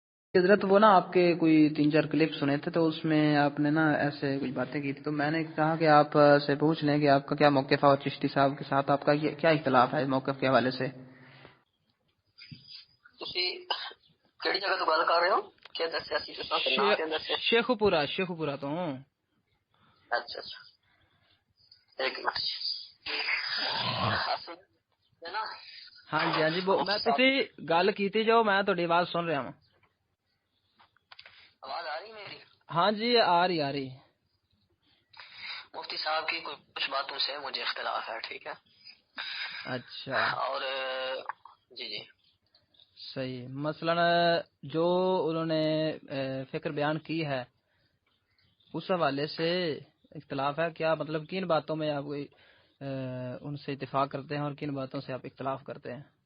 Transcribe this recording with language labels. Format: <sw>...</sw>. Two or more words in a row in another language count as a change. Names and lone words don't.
<ur>حضرت وہ نا آپ کے کوئی 3-4 کلپ سنے تھے تو اس میں آپ نے نا ایسے کچھ باتیں کی تھی، تو میں نے کہا کہ آپ سے پوچھ لیں کہ آپ کا کیا موقف ہے اور چشتی صاحب کے ساتھ آپ کا کیا اختلاف ہے موقف کے حوالے سے۔</ur> <pa>ਤੁਸੀਂ ਕਿਹੜੀ ਜਗ੍ਹਾ ਤੋਂ ਗੱਲ ਕਰ ਰਹੇ ਹੋ? ਕੀ ਦੱਸਿਆ ਸੀ ਤੁਸੀਂ ਤੇ ਨਾਂ ਤੇ ਦੱਸਿਆ? شیخوپورہ تو ہوں۔</pa> <ur>ਅੱਛਾ ایک منٹ ہے نا۔</ur> <pa>ہاں جی میں تسی گل کیتی جو میں تہاڈی آواز سن رہا ہوں۔</pa> <ur>آواز آ رہی میری؟ ہاں جی آ رہی۔ مفتی صاحب کی کچھ باتوں سے مجھے اختلاف ہے، ٹھیک ہے؟ اچھا اور جی صحیح، مثلا جو انہوں نے فکر بیان کی ہے اس حوالے سے اختلاف ہے، کیا مطلب کن باتوں میں آپ ان سے اتفاق کرتے ہیں اور کن باتوں سے آپ اختلاف کرتے ہیں؟</ur>